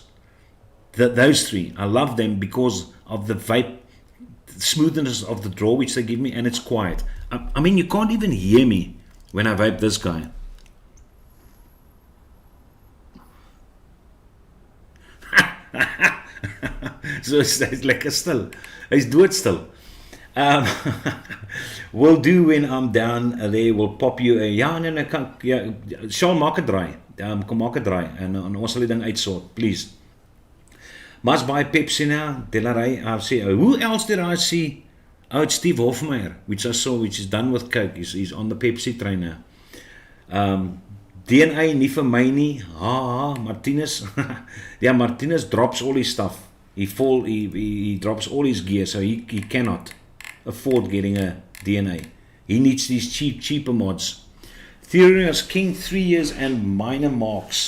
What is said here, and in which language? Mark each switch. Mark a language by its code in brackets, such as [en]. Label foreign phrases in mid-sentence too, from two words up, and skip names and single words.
[en] Those 3, I love them because of the vape, the smoothness of the draw which they give me, and it's quiet. I mean, you can't even hear me when I vape this guy. So it's like a still. [af] Hy's dood still. [en] Will do when I'm down there. We'll pop you a Sean, [af] maak 'n draai. Kom maak 'n draai en ons sal die ding uitsort, [en] please. Must buy Pepsi now. Delaray, I see. Who else did I see? Oh, it's Steve Hofmeyer, which I saw, which is done with Coke. He's on the Pepsi train now. DNA, [af] nie vir my nie. [en] Martinez. Yeah, Martinez drops all his stuff. He drops all his gear, so he cannot afford getting a DNA. He needs these cheaper mods. Theorius King, 3 years and minor marks.